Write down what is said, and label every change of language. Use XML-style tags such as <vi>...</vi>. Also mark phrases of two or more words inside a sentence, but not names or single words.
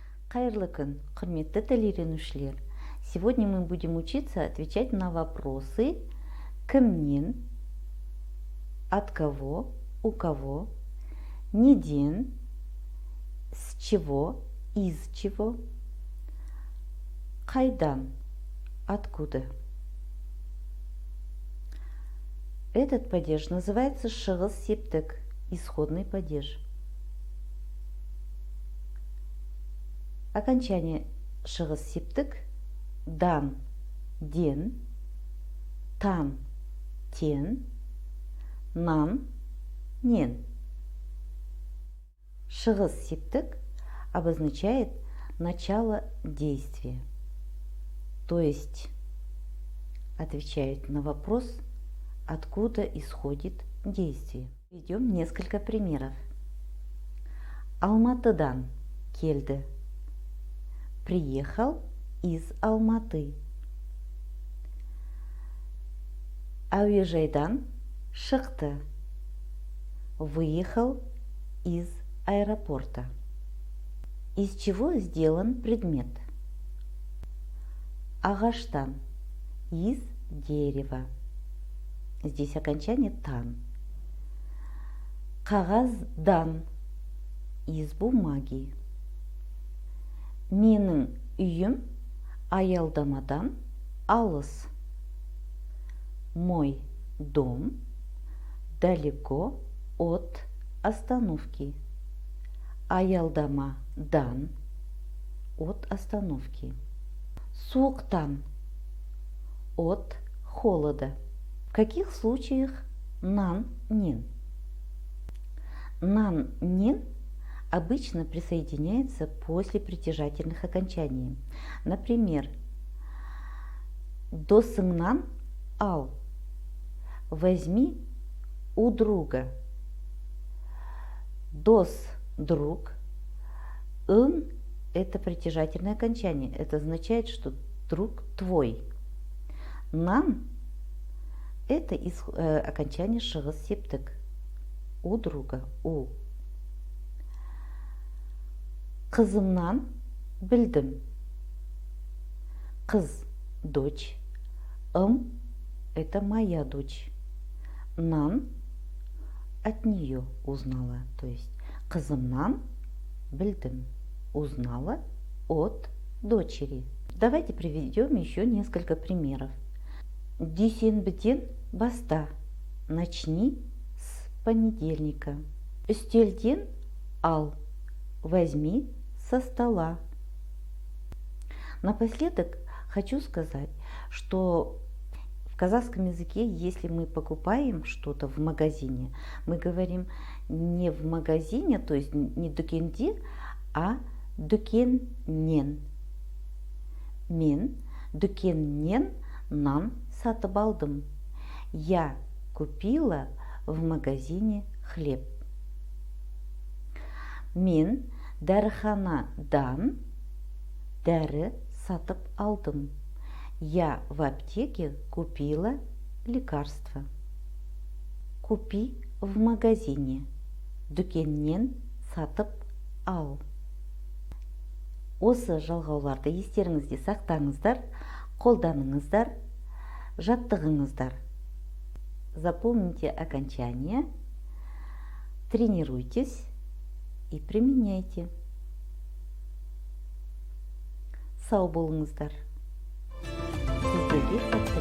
<kk>Қайырлы күн, құрметті тіл үйренушілер.</kk> <ru>Сегодня мы будем учиться отвечать на вопросы кімнен, от кого, у кого, неден, с чего, из чего, қайдан, откуда. Этот падеж называется</ru> <kk>шығыс септік,</kk> <ru>исходный падеж.</ru> <kk>Окончание шығыс септік дан, ден, тан, тен, нан, нен. Шығыс септік</kk> <ru>обозначает начало действия, то есть отвечает на вопрос, откуда исходит действие. Приведем несколько примеров.</ru> <kk>Алматыдан келді.</kk> <ru>Приехал из Алматы.</ru> <kk>Әуежайдан шықты.</kk> <ru>Выехал из аэропорта. Из чего сделан предмет? Ағаштан, из дерева. Здесь окончание тан. Қағаздан, из бумаги.</ru> <kk>Менің үйім аялдамадан алыс.</kk> <ru>Мой дом далеко от остановки. Аялдамадан, от остановки. Суықтан, от холода. В каких случаях</ru> <kk>нан, нен? Нан, нен</kk> <ru>обычно присоединяется после притяжательных окончаний. Например,</ru> <kk>досыңнан ал.</kk> <ru>Возьми у друга. Дос – друг. Ын – это притяжательное окончание. Это означает, что друг твой. Нан – это окончание</ru> <kk>шығыс септік.</kk> <ru>У друга. У.</ru> <kk>Қызымнан білдім. Қыз –</kk> <ru>дочь. Это моя дочь. Нан – от нее узнала. То есть</ru> <kk>қызымнан білдім.</kk> <ru>Узнала от дочери. Давайте приведем еще несколько примеров.</ru> <kk>Дүйсенбіден баста.</kk> <ru>Начни с понедельника.</ru> <kk>Үстелден ал.</kk> <ru>Возьми со стола. Напоследок хочу сказать, что в казахском языке, если мы покупаем что-то в магазине, мы говорим не в магазине, то есть не дүкенде, а дүкеннен.</ru> <kk>Мен дүкеннен нан сатып алдым.</kk> <ru>Я купила в магазине хлеб.</ru> <kk>Мен дәріханадан дәрі сатып алдым.</kk> <ru>Я в аптеке купила лекарства. Купи в магазине.</ru> <kk>Дүкеннен сатып ал. Осы жалғауларды естеріңізде сақтаңыздар, қолданыңыздар, жаттығыңыздар.</kk> <ru>Запомните окончание, тренируйтесь и применяйте.</ru> <kk>Сау болыңыздар. Сіздерге</kk>